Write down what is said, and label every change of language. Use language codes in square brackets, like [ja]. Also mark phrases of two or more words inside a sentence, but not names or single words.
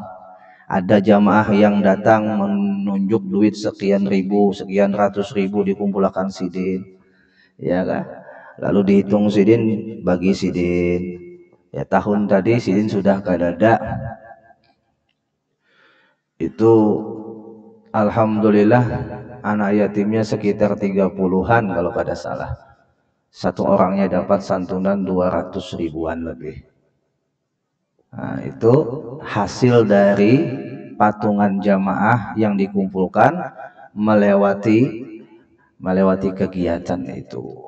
[bjn] Ada jamaah yang datang menunjuk duit sekian ribu, sekian ratus ribu dikumpulkan sidin. Ya kan? Lalu dihitung sidin, bagi sidin. Ya tahun tadi sidin sudah kadada. Itu alhamdulillah anak yatimnya sekitar 30-an kalau kada salah. Satu orangnya dapat santunan 200 ribuan lebih. Nah, itu hasil dari patungan jamaah yang dikumpulkan melewati kegiatan itu.